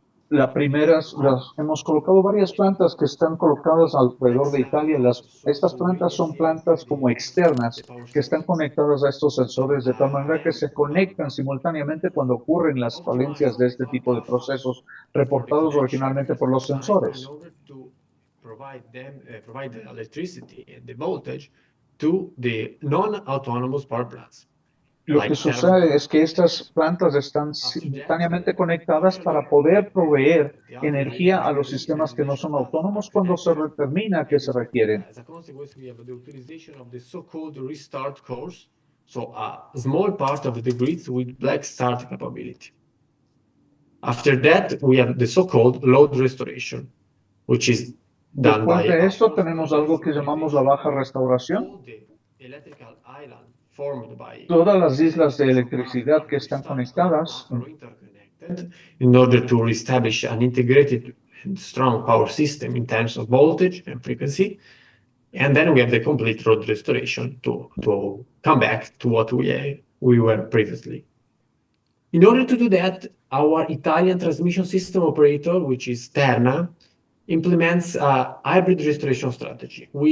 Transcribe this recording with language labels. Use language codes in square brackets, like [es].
[es] Hemos colocado varias plantas que están colocadas alrededor de Italia. Estas plantas son plantas como externas que están conectadas a estos sensores de tal manera que se conectan simultáneamente cuando ocurren las falencias de este tipo de procesos reportados originalmente por los sensores. [en] Provide the electricity and the voltage to the non-autonomous power plants. [es] Lo que sucede es que estas plantas están simultáneamente conectadas para poder proveer energía a los sistemas que no son autónomos cuando se determina que se requieren. [en] As a consequence, we have the utilization of the so-called restart cores, so a small part of the grids with black start capability. After that, we have the so-called load restoration, which is done [es] Después [en] by [es] de esto tenemos algo que llamamos la baja restauración. [en] all the electrical island formed by [es] Todas las islas de electricidad que están conectadas [en] are interconnected in order to reestablish an integrated and strong power system in terms of voltage and frequency. And then we have the complete load restoration to come back to what we were previously. In order to do that, our Italian transmission system operator, which is Terna, implements a hybrid restoration strategy.